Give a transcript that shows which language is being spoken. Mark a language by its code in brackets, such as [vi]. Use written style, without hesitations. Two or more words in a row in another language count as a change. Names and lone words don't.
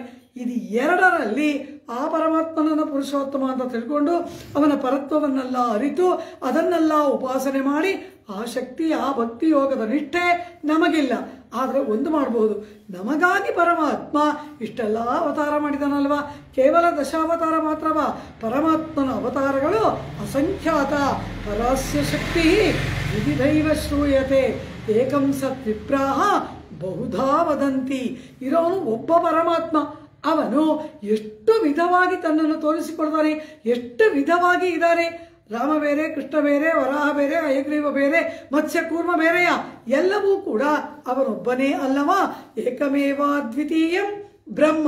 [kn] ಇದು ಎರಡರಲ್ಲಿ ಆ ಪರಮಾತ್ಮನನ್ನು ಪುರುಷೋತ್ತಮ ಅಂತ ತಿಳ್ಕೊಂಡು ಅವನ ಪರತ್ವವನ್ನೆಲ್ಲ ಅರಿತು ಅದನ್ನೆಲ್ಲ ಉಪಾಸನೆ ಮಾಡಿ ಆ ಶಕ್ತಿ, ಆ ಭಕ್ತಿ ಯೋಗದ ನಿಷ್ಠೆ ನಮಗಿಲ್ಲ. ಆದರೆ ಒಂದು ಮಾಡಬಹುದು, ನಮಗಾಗಿ ಪರಮಾತ್ಮ ಇಷ್ಟೆಲ್ಲ ಅವತಾರ ಮಾಡಿದನಲ್ವಾ. ಕೇವಲ ದಶಾವತಾರ ಮಾತ್ರವಾ? ಪರಮಾತ್ಮನ ಅವತಾರಗಳು ಅಸಂಖ್ಯಾತ. [sa] ಪರಾಸ್ಯ ಶಕ್ತಿ ವಿವಿಧೈವ ಶ್ರೂಯತೆ ಏಕಂ ಸತ್ ವಿಪ್ರಾಹ ಬಹುಧಾ ವದಂತಿ. [kn] ಇರೋನು ಒಬ್ಬ ಪರಮಾತ್ಮ. ಅವನು ಎಷ್ಟು ವಿಧವಾಗಿ ತನ್ನನ್ನು ತೋರಿಸಿಕೊಡ್ತಾನೆ, ಎಷ್ಟು ವಿಧವಾಗಿ ಇದ್ದಾರೆ. ರಾಮ ಬೇರೆ, ಕೃಷ್ಣ ಬೇರೆ, ವರಾಹ ಬೇರೆ, ಹಯಗ್ರೀವ ಬೇರೆ, ಮತ್ಸ್ಯ ಕೂರ್ಮ ಬೇರೆಯ, ಎಲ್ಲವೂ ಕೂಡ ಅವನೊಬ್ಬನೇ ಅಲ್ಲವಾ. [sa] ಏಕಮೇವ ಅದ್ವಿತೀಯಂ ಬ್ರಹ್ಮ.